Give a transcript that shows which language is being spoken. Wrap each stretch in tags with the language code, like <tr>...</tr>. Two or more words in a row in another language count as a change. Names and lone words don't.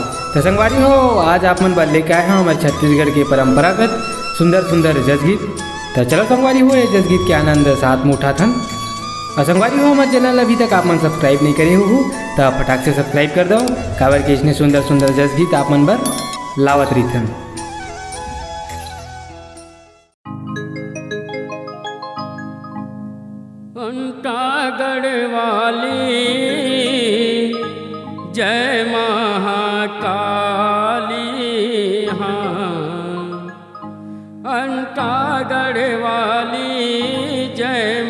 <hne>तो संगवारी हो आज आप मन बात लेके आए हैं हमारे छत्तीसगढ़ के परंपरागत सुंदर सुंदर जस गीत। तो चलो संगवारी हो जस गीत के आनंद साथ में उठाथन। और संगवारी हो हमारे चैनल अभी तक आप मन सब्सक्राइब नहीं करे हो तो फटाक से सब्सक्राइब कर दो, काबर के इसने सुंदर सुंदर जस गीत आप मन बर लावत रहीथन। गढ़वाली जय महाकाली, हाँ अंटा गढ़वाली जय</hne>